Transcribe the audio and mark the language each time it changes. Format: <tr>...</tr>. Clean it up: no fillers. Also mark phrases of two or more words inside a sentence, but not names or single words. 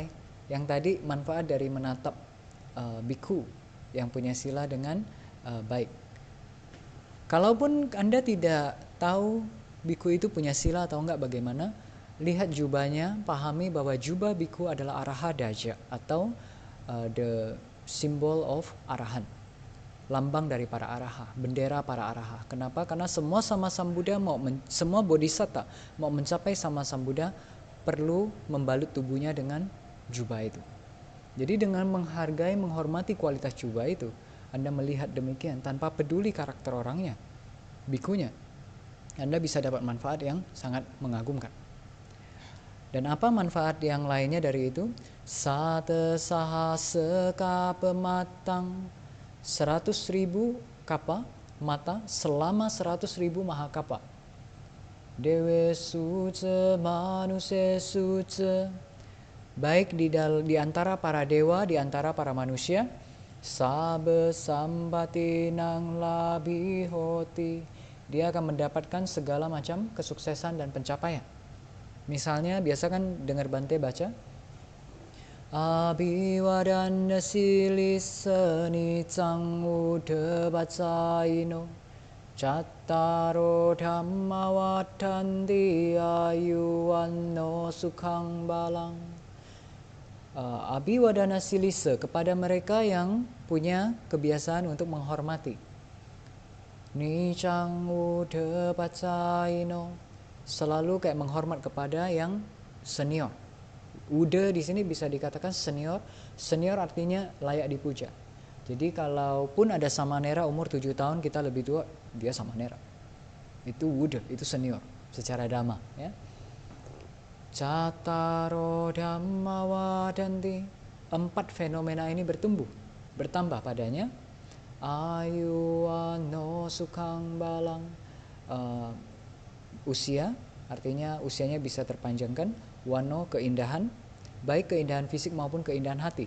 <id>Yang tadi manfaat dari menatap bhikkhu yang punya sila dengan baik. Kalaupun Anda tidak tahu bhikkhu itu punya sila atau enggak bagaimana, lihat jubahnya, pahami bahwa jubah bhikkhu adalah</id> <pi>araha daja</pi> <id>atau</id> <en>the symbol of arahan.</en> <id>Lambang dari para araha, bendera para araha. Kenapa? Karena semua sama Sang Buddha semua bodhisatta mau mencapai sama Sang Buddha perlu membalut tubuhnya dengan jubah itu. Jadi dengan menghargai, menghormati kualitas jubah itu, Anda melihat demikian tanpa peduli karakter orangnya, bhikhunya, Anda bisa dapat manfaat yang sangat mengagumkan. Dan apa manfaat yang lainnya dari itu?</id> <pi>Sate sahasa kapamatang, 100.000 kapa mata</pi> <id>selama 100.000 mahakapa.</id> <pi>Dewe suce manuse suce,</pi> <id>baik di antara para dewa, di antara para manusia.</id> <pi>Sabe sambati nang labi hoti,</pi> <id>dia akan mendapatkan segala macam kesuksesan dan pencapaian. Misalnya biasa kan dengar Bante baca</id> <pi>Abhiwadana silisani cang udabacaino Cattaro dhamma wadanti ayuwanno sukhang balang. Abhiwadana silisa,</pi> <id>kepada mereka yang punya kebiasaan untuk menghormati.</id> <pi>Nicang udabacaino,</pi> <id>selalu kayak menghormat kepada yang senior. Buddha di sini bisa dikatakan senior. Senior artinya layak dipuja. Jadi kalaupun ada samanera umur 7 tahun kita lebih tua, dia samanera. Itu Buddha, itu senior secara dhamma, ya.</id> <pi>Cattaro dhamma wadanti.</pi> <id>4 fenomena ini bertambah padanya.</id> <pi>Ayu wano sukhang balang.</pi> <id>Usia, artinya usianya bisa terpanjangkan. Wano, keindahan, baik keindahan fisik maupun keindahan hati.</id>